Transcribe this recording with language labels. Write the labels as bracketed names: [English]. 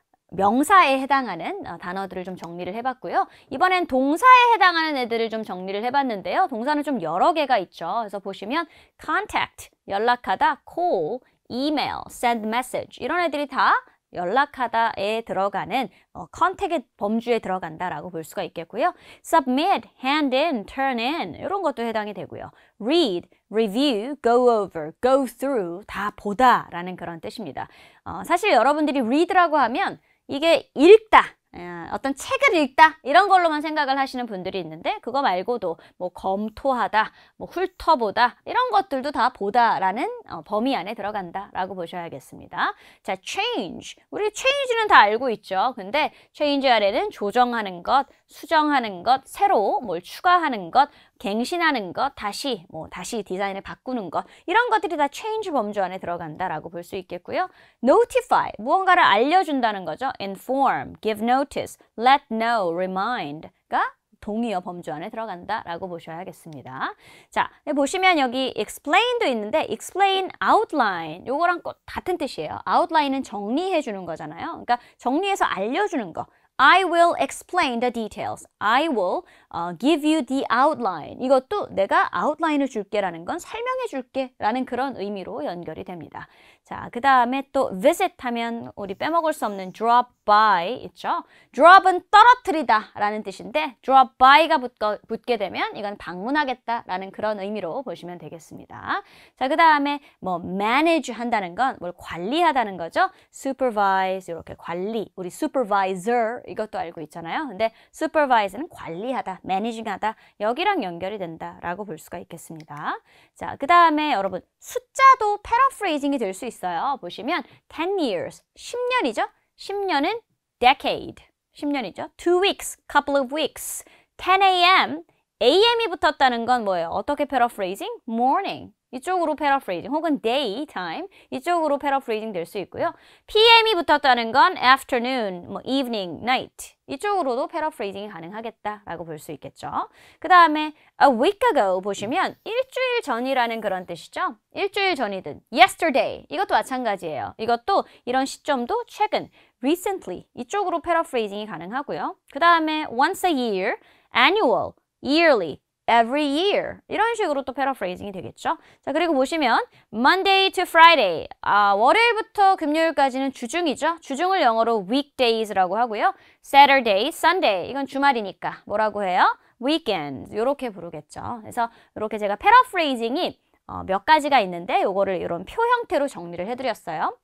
[Korean] 명사에 해당하는 단어들을 좀 정리를 해봤고요. 이번엔 동사에 해당하는 애들을 좀 정리를 해봤는데요. 동사는 좀 여러 개가 있죠. 그래서 보시면 contact, 연락하다, call, email, send message 이런 애들이 다 연락하다에 들어가는 contact의 범주에 들어간다라고 볼 수가 있겠고요. submit, hand in, turn in 이런 것도 해당이 되고요. read, review, go over, go through 다 보다라는 그런 뜻입니다. 사실 여러분들이 read라고 하면 이게 읽다, 어떤 책을 읽다 이런 걸로만 생각을 하시는 분들이 있는데 그거 말고도 뭐 검토하다, 뭐 훑어보다 이런 것들도 다 보다라는 범위 안에 들어간다라고 보셔야겠습니다. 자, change. 우리 change는 다 알고 있죠. 근데 change 안에는 조정하는 것, 수정하는 것, 새로 뭘 추가하는 것, 갱신하는 것, 다시 디자인을 바꾸는 것 이런 것들이 다 change 범주 안에 들어간다라고 볼 수 있겠고요. notify, 무언가를 알려준다는 거죠. inform, give notice, let know, remind가 동의어 범주 안에 들어간다라고 보셔야겠습니다. 자, 보시면 여기 explain도 있는데 explain, outline 요거랑 같은 뜻이에요. outline은 정리해 주는 거잖아요. 그러니까 정리해서 알려주는 거. [English] I will explain the details. I will give you the outline. [Korean] 이것도 내가 outline을 줄게라는 건 설명해 줄게라는 그런 의미로 연결이 됩니다. 자, 그 다음에 또 visit 하면 우리 빼먹을 수 없는 drop by 있죠. drop은 떨어뜨리다 라는 뜻인데 drop by가 붙게 되면 이건 방문하겠다 라는 그런 의미로 보시면 되겠습니다. 자, 그 다음에 뭐 manage 한다는 건 뭘 관리하다는 거죠. supervise 이렇게 관리, 우리 supervisor 이것도 알고 있잖아요. 근데 supervise는 관리하다, managing하다 여기랑 연결이 된다라고 볼 수가 있겠습니다. 자, 그 다음에 여러분 숫자도 paraphrasing이 될 수 있어요. 보시면 10 years, 10년이죠. 10년은 decade, 10년이죠. [English] 2 weeks, couple of weeks, 10 a.m. [Korean] AM이 붙었다는 건 뭐예요? 어떻게 paraphrasing? morning. 이쪽으로 paraphrasing 혹은 daytime 이쪽으로 paraphrasing 될 수 있고요. PM이 붙었다는 건 afternoon, 뭐 evening, night 이쪽으로도 paraphrasing이 가능하겠다라고 볼 수 있겠죠. 그 다음에 [English] a week ago [Korean] 보시면 일주일 전이라는 그런 뜻이죠. 일주일 전이든 yesterday 이것도 마찬가지예요. 이것도 이런 시점도 최근, recently 이쪽으로 paraphrasing이 가능하고요. [English] 그 다음에 once a year, annual, yearly every year [Korean] 이런 식으로 또 paraphrasing이 되겠죠. 자, 그리고 보시면 [English] Monday to Friday [Korean] 월요일부터 금요일까지는 주중이죠. 주중을 영어로 weekdays라고 하고요. Saturday, Sunday 이건 주말이니까 뭐라고 해요? weekend 이렇게 부르겠죠. 그래서 이렇게 제가 paraphrasing이 몇 가지가 있는데 요거를 이런 표 형태로 정리를 해드렸어요.